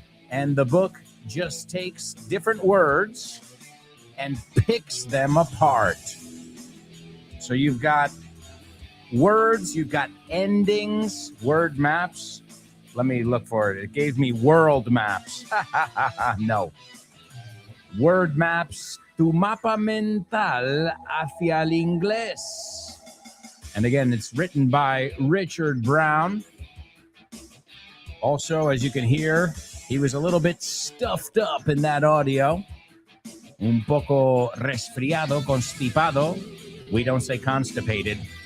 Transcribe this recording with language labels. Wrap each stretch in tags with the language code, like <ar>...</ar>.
<en>And the book just takes different words and picks them apart. So you've got words, you've got endings, word maps. Let me look for it. It gave me world maps. No.</en> <es>Word maps, tu mapa mental hacia el inglés.</es> <en>And again, it's written by Richard Brown. Also, as you can hear, he was a little bit stuffed up in that audio.</en> <es>Un poco resfriado, constipado.</es> <en>We don't say constipated.</en>